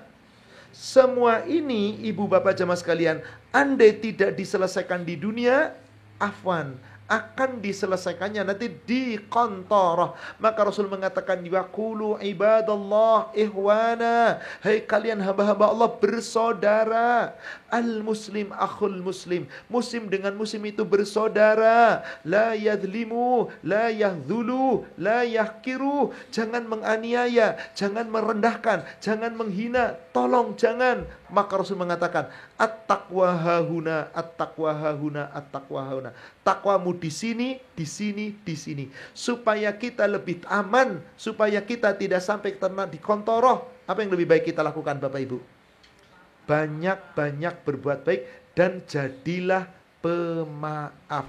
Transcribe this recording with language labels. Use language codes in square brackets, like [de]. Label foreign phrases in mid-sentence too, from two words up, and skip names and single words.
[id] Semua ini, ibu bapak jamaah sekalian, andai tidak diselesaikan di dunia, afwan, akan diselesaikannya nanti di qantarah. Maka Rasul mengatakan, [ar] يقول عباد الله إخوانا, [id] hai kalian hamba-hamba Allah bersaudara. [ar] المسلم أخو المسلم, [id] muslim dengan muslim itu bersaudara. [ar] لا يظلم، لا يخذل، لا يحقر, [id] jangan menganiaya, jangan merendahkan, jangan menghina, tolong jangan. Maka Rasul mengatakan, [ar] التقوى هاهنا، التقوى هاهنا، التقوى هاهنا. [id] Takwamu di sini, di sini, di sini. Supaya kita lebih aman, supaya kita tidak sampai kena di kontoroh. Apa yang lebih baik kita lakukan, Bapak Ibu? Banyak-banyak berbuat baik dan jadilah pemaaf.